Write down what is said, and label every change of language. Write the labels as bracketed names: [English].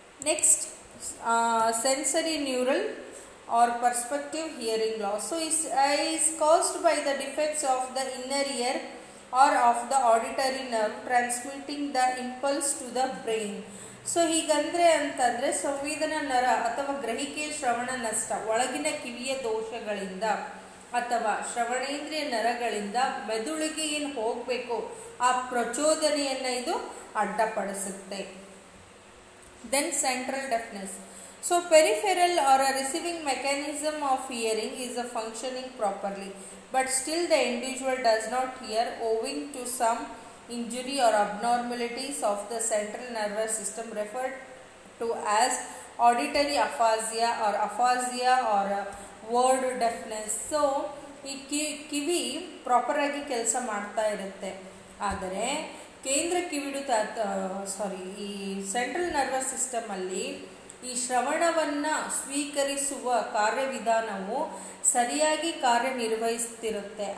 [English] Next sensory neural or perspective hearing loss. So is caused by the defects of the inner ear or of the auditory nerve transmitting the impulse to the brain. [Kannada] So ಹೀಗಂದರೆ ಅಂತಂದರೆ ಸಂವೇದನಾ ನರ ಅಥವಾ ಗ್ರಹಿಕೆ ಶ್ರವಣ ನಷ್ಟ ಒಳಗಿನ ಕಿವಿಯ ದೋಷಗಳಿಂದ ಅಥವಾ ಶ್ರವಣೇಂದ್ರಿಯ ನರಗಳಿಂದ ಮೆದುಳಿಗೆ ಏನು ಹೋಗಬೇಕು ಆ ಪ್ರಚೋದನೆಯನ್ನು ಇದು ಅಡ್ಡಪಡಿಸುತ್ತೆ. [English] Then central deafness. So peripheral or a receiving mechanism of hearing is functioning properly, but still the individual does not hear owing to some injury or abnormalities of the central nervous system referred to as auditory aphasia or word deafness. [Kannada] So ಈ ಕಿವಿ ಪ್ರಾಪರಾಗಿ ಕೆಲಸ ಮಾಡ್ತಾ ಇರುತ್ತೆ, ಆದರೆ ಕೇಂದ್ರ ಕಿವಿಡುತ ಈ central nervous ಸಿಸ್ಟಮಲ್ಲಿ ಈ ಶ್ರವಣವನ್ನು ಸ್ವೀಕರಿಸುವ ಕಾರ್ಯವಿಧಾನವು ಸರಿಯಾಗಿ ಕಾರ್ಯನಿರ್ವಹಿಸುತ್ತಿರುತ್ತೆ.